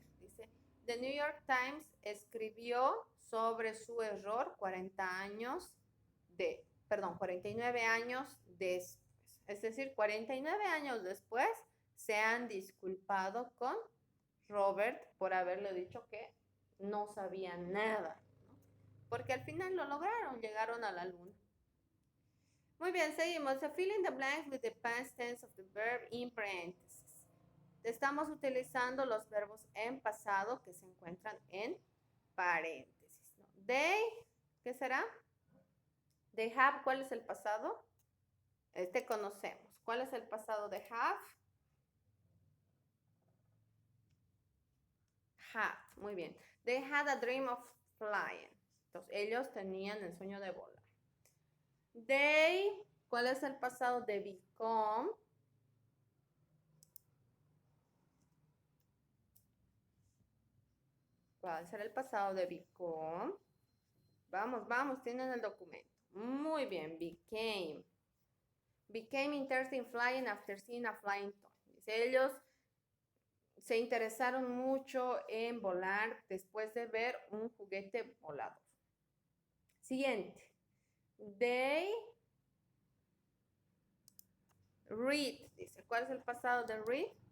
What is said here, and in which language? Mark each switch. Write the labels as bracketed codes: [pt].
[es] Dice, The New York Times escribió sobre su error 49 años después. Es decir, 49 años después se han disculpado con Robert por haberle dicho que no sabía nada, ¿no? Porque al final lo lograron, llegaron a la luna. Muy bien, seguimos. [en] Fill in the blanks with the past tense of the verb in parentheses. [es] Estamos utilizando los verbos en pasado que se encuentran en paréntesis, ¿no? They, ¿qué será? [en] They have, [es] ¿cuál es el pasado? Este conocemos. ¿Cuál es el pasado de have? Had, muy bien. [en] They had a dream of flying. [es] Entonces, ellos tenían el sueño de volar. They, ¿cuál es el pasado de become? ¿Cuál será el pasado de become? Vamos, vamos, tienen el documento. Muy bien, became. [en] Became interested in flying after seeing a flying toy. [es] Dice, ellos se interesaron mucho en volar después de ver un juguete volador. Siguiente. [en] They read. [es] Dice, ¿cuál es el pasado de read?